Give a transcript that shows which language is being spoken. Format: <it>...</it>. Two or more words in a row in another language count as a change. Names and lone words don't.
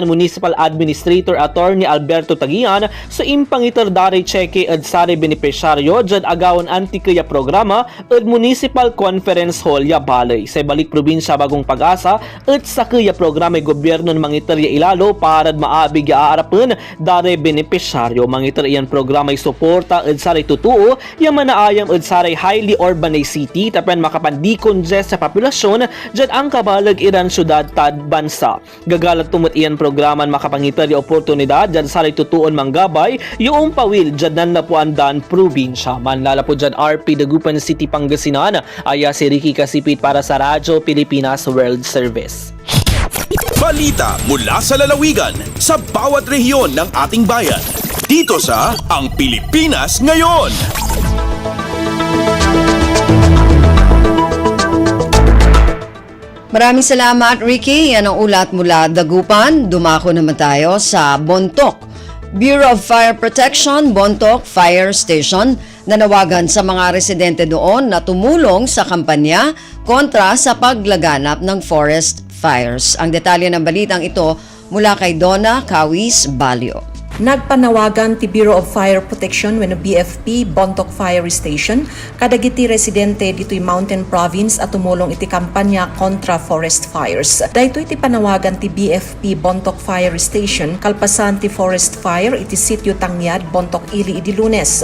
<pag>Municipal Administrator Attorney Alberto Tagian so impangitor dari cheque ad sari benepisyaryo jud agawan anti ya programa ad Municipal Conference Hall ya Bali sa Balik Probinsya Bagong Pag-asa at sa kaya programa gobyerno ng mangitor ya ilalo para maabig ya aarapen dari benepisyaryo mangitor iyan programa suporta ad sari tutuo ya manaayam ad sari</pag> <en>highly urbanized city</en> <pag>tapen makapandi congest sa populasyon dyan ang kabalag iran syudad tad bansa. Gagalat tumot iyan programan makapangitar yung oportunidad dyan sa tutuon manggabay yung pawil dyan nan napuandan probinsya. Manlala po dyan RP Dagupan City Pangasinan aya si Ricky Kasipit para sa Radyo Pilipinas World Service.</pag> <tl>Balita mula sa lalawigan sa bawat rehiyon ng ating bayan. Dito sa Ang Pilipinas Ngayon. Maraming salamat, Ricky. Yan ang ulat mula Dagupan. Dumako naman tayo sa Bontoc. Bureau of Fire Protection, Bontoc Fire Station, nanawagan sa mga residente doon na tumulong sa kampanya kontra sa paglaganap ng</tl> <en>forest fires.</en> <tl>Ang detalye ng balitang ito mula kay Donna Kawis Balio.</tl> <ilo>Nagpanawagan ti Bureau of Fire Protection wenno BFP Bontoc Fire Station kadagiti residente dito'y Mountain Province at tumulong iti kampanya kontra</ilo> <en>forest fires.</en> <ilo>Daytoy iti panawagan ti BFP Bontoc Fire Station kalpasan ti</ilo> <en>forest fire</en> <ilo>iti sitio Tangyad, Bontoc Ili idi Lunes.</ilo>